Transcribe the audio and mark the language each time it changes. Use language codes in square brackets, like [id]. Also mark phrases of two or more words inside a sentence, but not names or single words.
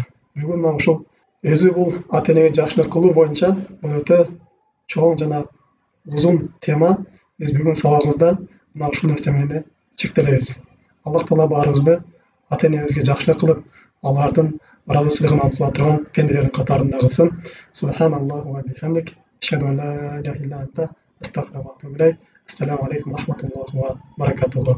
[ky] Бүгүн ушул өзү бул ата-энеге жакшылык кылуу боюнча бул өтө чоң жана узун тема. Биз бүгүн сабагыбызда мына ушул нерсе менен чектелебиз. Аллах Таала баарыбызды ата-энебизге жакшылык кылып, алардын ыраазычылыгын алып кала турган пенделердин катарында кылсын. [ar] سبحان الله وبحمدك، أشهد أن لا إله إلا أنت، أستغفرك وأتوب إليك. السلام عليكم ورحمة الله وبركاته.